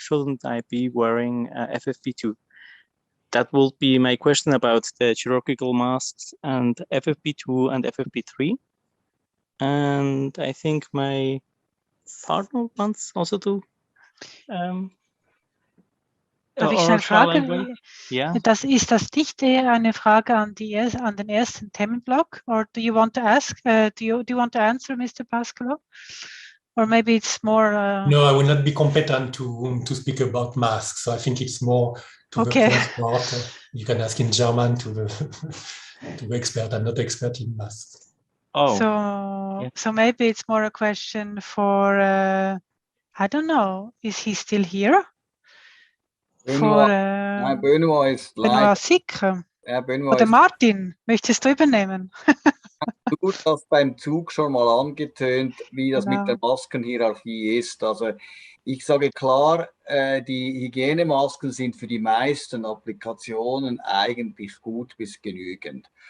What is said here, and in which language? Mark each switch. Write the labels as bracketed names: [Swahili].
[English] Shouldn't I be wearing FFP2? That will be my question about the chirurgical masks and FFP2 and FFP3. And I think my partner wants also to [German] darf ich schnell fragen? Ja. Ist das nicht eher eine Frage an den ersten Themenblock? [English] Or do you want to ask? Do you want to answer, Mr. Pascolo? Or maybe it's more... No, I will not be competent to speak about masks. So I think it's more to the first part. You can ask in German to the expert. I'm not expert in masks. Oh. So maybe it's more a question for, I don't know, is he still here? [German] Benoit ist Benoit sicher. Oder Martin, möchtest du übernehmen? Du hast beim Zug schon mal angetönt, wie das mit der Maskenhierarchie ist. Also ich sage klar, die Hygienemasken sind für die meisten Applikationen eigentlich gut bis genügend.